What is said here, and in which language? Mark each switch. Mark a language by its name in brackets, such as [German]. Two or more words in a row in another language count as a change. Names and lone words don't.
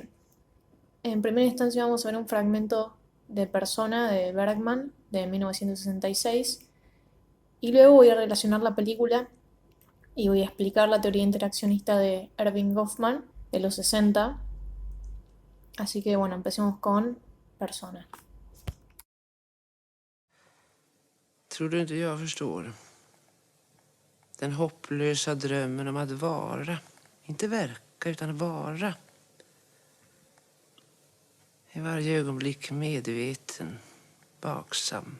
[Spanish] En primera instancia vamos a ver un fragmento de Persona de Bergman de 1966 y luego voy a relacionar la película y voy a explicar la teoría interaccionista de Erving Goffman de los 60. Así que bueno, empecemos con Persona. [Swedish] Tror du inte jag förstår? Den hopplösa drömmen om att vara. Inte verka, utan vara. I varje ögonblick medveten, vaksam.